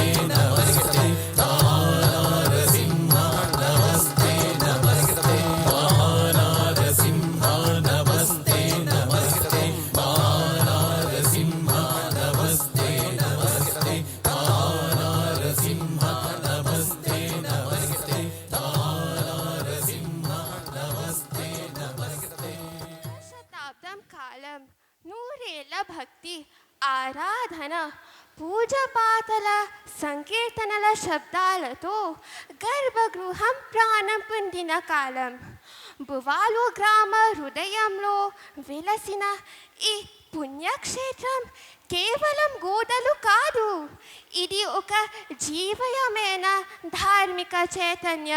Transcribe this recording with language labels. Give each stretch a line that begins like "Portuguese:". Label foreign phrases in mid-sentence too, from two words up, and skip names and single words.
Sanskrit: नमस्ते महानारसिंह नमस्ते नमस्ते महानारसिंह नमस्ते नमस्ते महानारसिंह नमस्ते नमस्ते महानारसिंह नमस्ते नमस्ते महानारसिंह नमस्ते नमस्ते
Telugu: శతాబ్దం కాలం నూరేళ్ల భక్తి ఆరాధన పూజపాతల సంకీర్తనల శబ్దాలతో గర్భగృహం ప్రాణం పొందిన కాలం బువాలు గ్రామ హృదయంలో వెలసిన ఈ పుణ్యక్షేత్రం కేవలం గోడలు కాదు, ఇది ఒక జీవయమైన ధార్మిక చైతన్యం.